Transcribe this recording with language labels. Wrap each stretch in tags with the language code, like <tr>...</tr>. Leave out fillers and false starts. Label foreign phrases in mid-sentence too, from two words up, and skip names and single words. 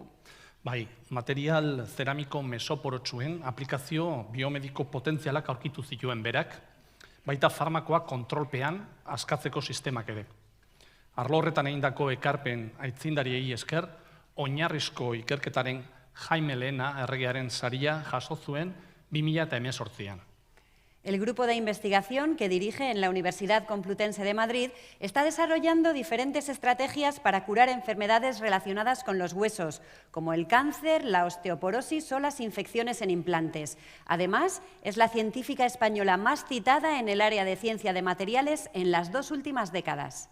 <eu>Bai, material zeramiko mesoporotsuen aplikazio biomediko potentzialak aurkitu zituen berak, baita farmakoak kontrolpean askatzeko sistemak ere. Arlo horretan egindako ekarpen aitzindariei esker, oinarrizko ikerketaren Jaime Lehna erregearen saria jaso zuen 2018an.</eu> <es>El grupo de investigación que dirige en la Universidad Complutense de Madrid está desarrollando diferentes estrategias para curar enfermedades relacionadas con los huesos, como el cáncer, la osteoporosis o las infecciones en implantes. Además, es la científica española más citada en el área de ciencia de materiales en las 2 últimas décadas.</es>